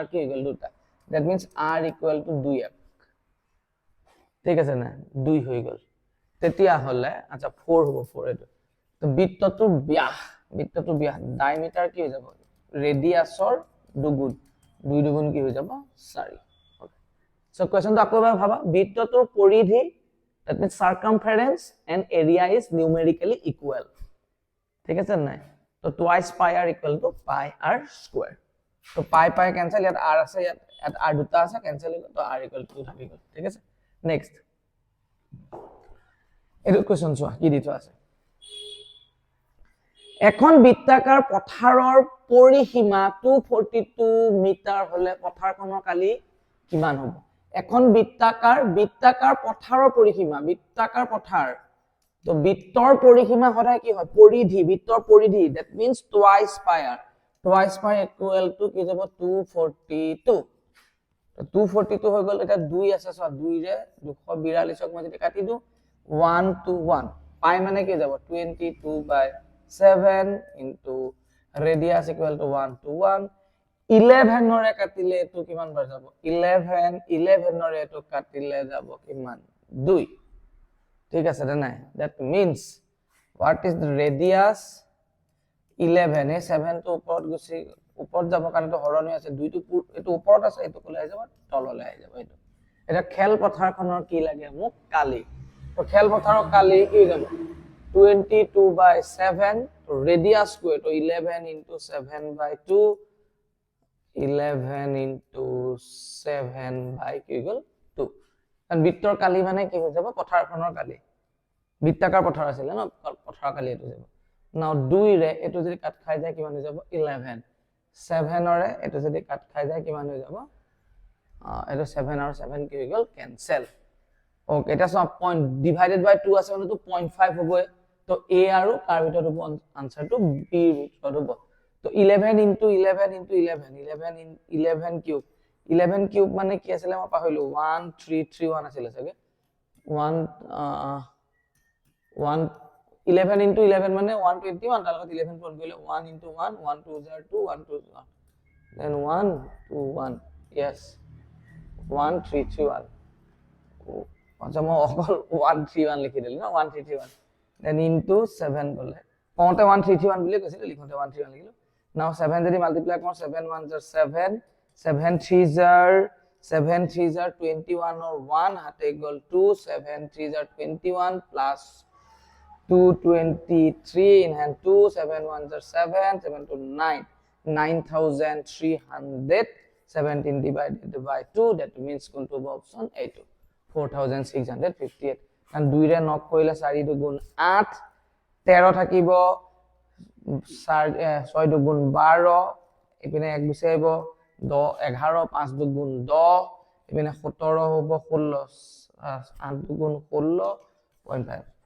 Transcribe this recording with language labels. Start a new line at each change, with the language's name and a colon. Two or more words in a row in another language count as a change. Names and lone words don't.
Assamese: কি হৈ গল দুটা
English: that means r equal to
Assamese: 2 একক ঠিক আছে না 2 হৈ গল তেতিয়া হলে আচ্ছা 4 হ'ব 4 এটো তো বৃত্তটোৰ ব্যাস ডায়ামিটাৰ কি হৈ যাব ৰেডিয়াছৰ দুগুণ 2 দুগুণ কি হৈ যাব 4 সো কোৱেশ্চনটো আকৌ এবাৰ ভাবা বৃত্তটোৰ পৰিধি
English: that means circumference and area is numerically equal
Assamese: ঠিক আছে নাই তো
English: twice pi r equal to pi r square
Assamese: তো pi cancel ইয়াত r আছে ইয়াত r দুটা আছে cancel হৈ গল তো
English: r equal to
Assamese: 2 থাকি গল ঠিক আছে নেক্সট এটো কোৱেশ্চন চোৱা কি দি থোৱা আছে এখন বৃত্তাকাৰ পথাৰৰ পৰিসীমা 242 মিটাৰ হলে পথাৰখনৰ কালি কিমান হ'ব এখন বৃত্তাকাৰ পথাৰৰ পৰিসীমা বৃত্তাকাৰ পথাৰ তো বৃত্তৰ পৰিসীমা সদায় কি হয় পৰিধি বৃত্তৰ পৰিধি
English: that means twice pi equal to
Assamese: কি যাব 242 তো 242 হৈ গল এটা 2 আছে সো 2 ৰে 242 ক মই যদি কাটি দিও 1 to 1 pi মানে কি যাব 22/7
English: into radius equal to
Assamese: 1 to 1 11 নৰে কাটিলে এটো কিমান বাৰ যাব 11 নৰে এটো কাটিলে যাব কিমান 2 ঠিক আছে না নাই
English: that means what is the radius
Assamese: 11 এ 7 to ওপৰত যাব কাৰণ তো হৰণ হৈ আছে 2 টো এটো ওপৰত আছে এটো কলে যাব তললৈ আহি যাব এটো এটা খেল পথাৰখনৰ কি লাগে মোক কালি তো খেল পথাৰৰ কালি কি যাব 22/7 তো
English: radius square
Assamese: তো 11 into 7/2 11 into 7 by কি গল 2 কাৰণ বৃত্তৰ কালি মানে কি হৈ যাব পথাৰখনৰ কালি বৃত্তাকাৰ পথাৰ আছিল ন পথাৰৰ কালি এটো যাব নাও 2 ৰে এটো যদি কাট খাই যায় কিমান হৈ যাব 11 7 ৰে এটো যদি কাট খাই যায় কিমান হৈ যাব এটো 7 আৰু 7 কি হৈ গল ক্যান্সেল ওকে এটা সব
English: point divided by
Assamese: 2 আছে মানে তো 0.5 হ'ব তো a আৰু তাৰ ভিতৰত হ'ব আনসাৰটো b ভিতৰত হ'ব তো 11 into 11 into 11 cube 11 cube মানে কি আছিল মই পাহৰিলো 1331 আছিল চাগে 11 into 11 মানে 121 তাৰ লগত 11 পূৰণ কৰিলে 1 into 1 1 2 2 1 2 then 1 2 1 yes 1331 আচ্ছা মই অকল 131 লিখি দিলো না 1331 then into 7 গলে কওঁতে 131 বুলি কৈছিল লিখোতে 131 লিখিলো now 7 যদি মাল্টিপ্লাই কৰো
English: 7 1s are 7 7 3s are 21
Assamese: or 1 হাতে গল 2
English: 7 3s are 21 plus
Assamese: 223
English: in hand
Assamese: 2 7
English: 1s are
Assamese: 7 7 to 9 9317
English: divided by 2 that means
Assamese: কোনটো option a2 4658 and 2 ৰে নক কৰিলে 4 দুগুণ 8 13 থাকিব 6 দুগুণ 12 এপিনে এক গুছি আহিব 11 5 দুগুণ 10 এপিনে 17 হ'ব 16 8 দুগুণ 16.5